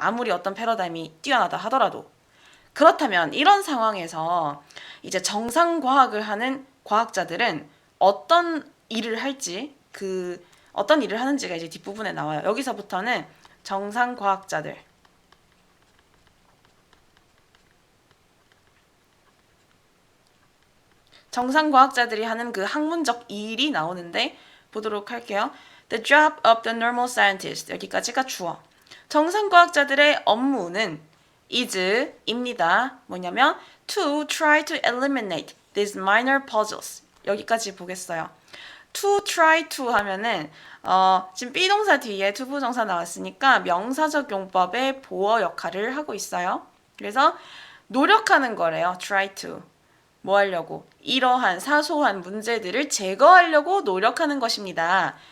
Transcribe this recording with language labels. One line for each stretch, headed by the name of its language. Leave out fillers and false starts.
Korean: 아무리 어떤 패러다임이 뛰어나다 하더라도. 그렇다면 이런 상황에서 이제 정상과학을 하는 과학자들은 어떤 일을 할지, 어떤 일을 하는지가 이제 뒷부분에 나와요. 여기서부터는 정상과학자들. 정상과학자들이 하는 그 학문적 일이 나오는데 보도록 할게요.
English: The job of the normal scientist.
Korean: 여기까지가 주어. 정상과학자들의 업무는 is입니다. 뭐냐면
English: to try to eliminate these minor puzzles.
Korean: 여기까지 보겠어요.
English: to try to
Korean: 하면은 지금 비동사 뒤에 투부정사 나왔으니까 명사적 용법의 보어 역할을 하고 있어요. 그래서 노력하는 거래요.
English: try to.
Korean: 뭐 하려고? 이러한 사소한 문제들을 제거하려고 노력하는 것입니다.